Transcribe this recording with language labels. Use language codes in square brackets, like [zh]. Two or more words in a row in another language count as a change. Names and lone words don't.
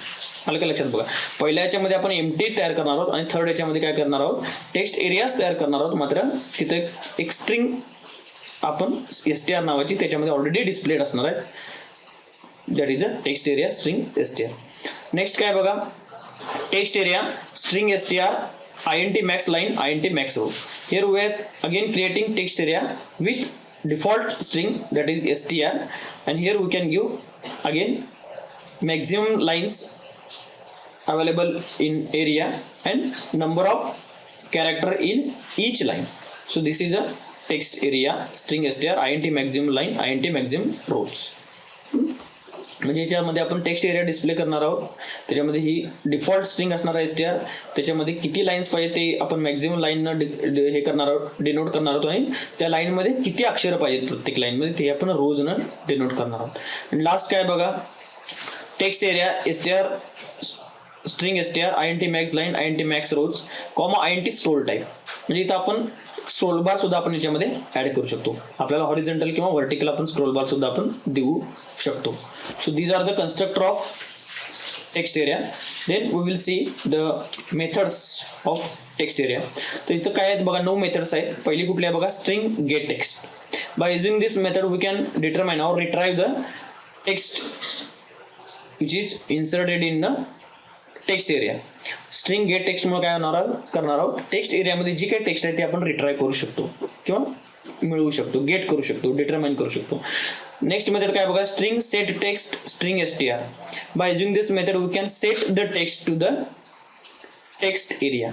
[mr] आलं का लक्षात बघा, पहिल्या याच्यामध्ये आपण एम्प्टी तयार करणार आहोत आणि थर्ड याच्यामध्ये काय करणार आहोत, [en] text areas [mr] तयार करणार आहोत. मात्र तिथे एक स्ट्रिंग आपण STR नावाची त्याच्यामध्ये [en] already displayed [mr] असणार आहे, [en] that is a text area string STR. next [mr] काय बघा, [en] text area string STR INT max line, INT max row. Here we are again creating text area with default string that is STR, and here we can give again maximum lines available in area and number of character in each line. So this is a text area string STR INT maximum line, INT maximum rows. [mr] म्हणजे याच्यामध्ये आपण [en] text area [mr] डिस्प्ले करणार आहोत, त्याच्यामध्ये ही [en] default string [mr] असणार आहे STR, त्याच्यामध्ये किती लाईन्स पाहिजे ते आपण मॅक्झिमम लाईननं हे करणार आहोत, डिनोट करणार आहोत आणि त्या लाईनमध्ये किती अक्षर पाहिजेत प्रत्येक लाईनमध्ये ते आपण रोजनं डिनोट करणार आहोत. आणि लास्ट काय बघा, [en] text area STR string STR INT max line, INT max rows, INT scroll type. [mr] म्हणजे इथं आपण [en] scroll bar [mr] सुद्धा आपण याच्यामध्ये ऍड करू शकतो. आपल्याला हॉरिझॉन्टल किंवा व्हर्टिकल आपण [en] scroll bar [mr] सुद्धा आपण देऊ शकतो. [en] so these are the constructor of text area. then we will see the methods of text area. [mr] तर इथं काय आहेत बघा, 9 मेथड्स आहेत. पहिली कुठली आहे बघा, [en] string get text. by using this method we can determine or retrieve the text which is inserted in the text area. string get text [mr] मुळे काय करणार आहोत, टेक्स्ट एरियामध्ये जी काही टेक्स्ट आहे ते आपण रिट्राइव करू शकतो किंवा मिळवू शकतो, गेट करू शकतो, डिटरमाइन करू शकतो. [en] next method [mr] काय बघा, [en] string set text string str. by using this method we can set the text to the text area.